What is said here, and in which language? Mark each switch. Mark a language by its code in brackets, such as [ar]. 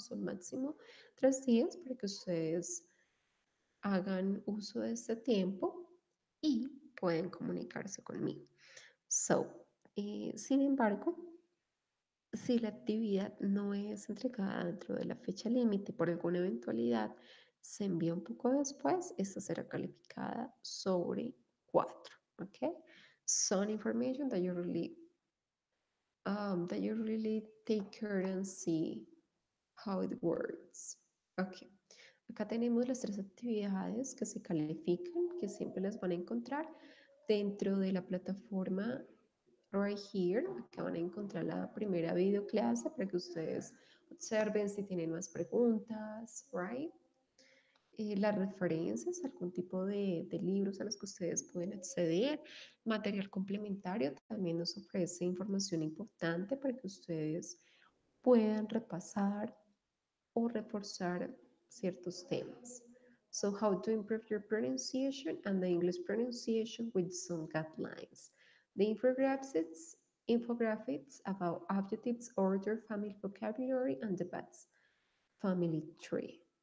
[es] Son máximo 3 días para que ustedes hagan uso de este tiempo y pueden comunicarse conmigo. Sin embargo, si la actividad no es entregada dentro de la fecha límite por alguna eventualidad, se envía un poco después, esta será calificada sobre 4. [en] Okay? Some information that you really take care and see how it works. Okay. [es] Acá tenemos las 3 actividades que se califican, que siempre las van a encontrar dentro de la plataforma [en] right here. [es] Acá van a encontrar la primera videoclase para que ustedes observen si tienen más preguntas, right? Las referencias, algún tipo de libros a los que ustedes pueden acceder, material complementario también nos ofrece información importante para que ustedes puedan repasar o reforzar ciertos temas. [en] So, how to improve your pronunciation and the English pronunciation with some guidelines. The infographics about adjectives, order, family vocabulary, and the bats family tree.